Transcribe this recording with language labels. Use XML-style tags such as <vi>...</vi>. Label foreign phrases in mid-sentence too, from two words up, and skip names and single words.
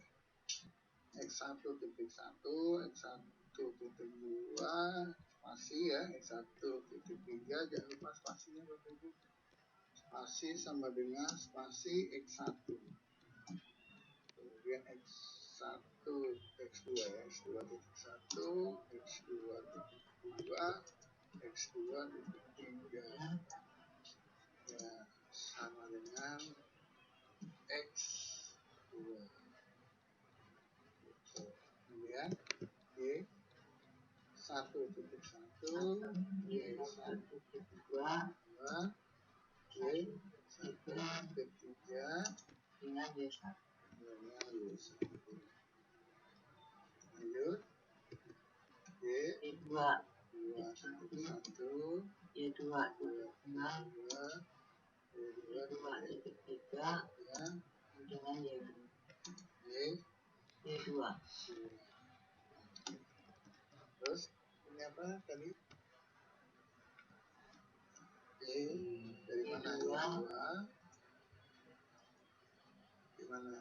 <id>X1.1, X1.2 spasi ya, X1.3 jangan lupa spasinya Bapak Ibu, spasi sama dengan spasi X1, kemudian X1, X2 ya, X2.1, X2.2, X2.3 ya, sama dengan X2. Kemudian Y1.1, Y1.2, Y1.3 dengan Y1. Lanjut Y2, Y2.1, Y2.2, Y2.3 dengan Y2. Terus ini apa tadi? Dari mana Gimana?</id>